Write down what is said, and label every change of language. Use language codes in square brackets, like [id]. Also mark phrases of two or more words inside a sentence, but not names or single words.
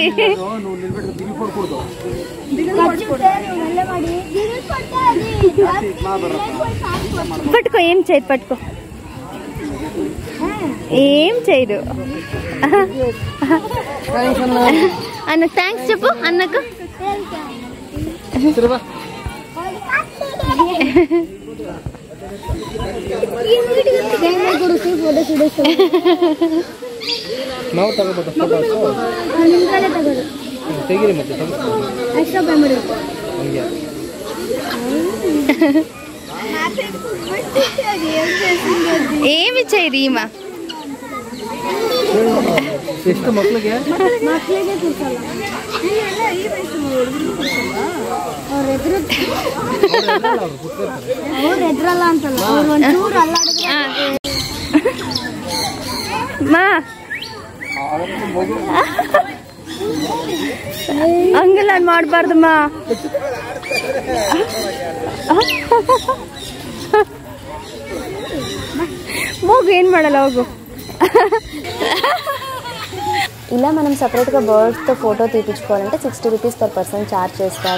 [te] నువ్వు నిలబెట్టు దిగి పడకూడదు. పట్టుకో, ఏం చేయదు, పట్టుకో, ఏం చేయదు. అన్నకు థ్యాంక్స్ చెప్పు. అన్నకు [kn] ನಾವು ತಗೋಬೇಕು ತೆಗೀರಿ ಮತ್ತೆ ಹಂಗೆ [te] ఏమి చేయదు ఈమె. [kn] ಎಷ್ಟು ಮಕ್ಳಿಗೆ మా ಹಂಗೆಲ್ಲ ಮಾಡಬಾರ್ದಮ್ಮ. ಮೂಗು ಏನ್ ಮಾಡಲ್ಲ, ಹೋಗು. [te] ఇలా మనం సపరేట్గా బర్డ్స్తో ఫోటో తీపించుకోవాలంటే 60 [en] rupees per person [te] ఛార్జ్ చేస్తారు.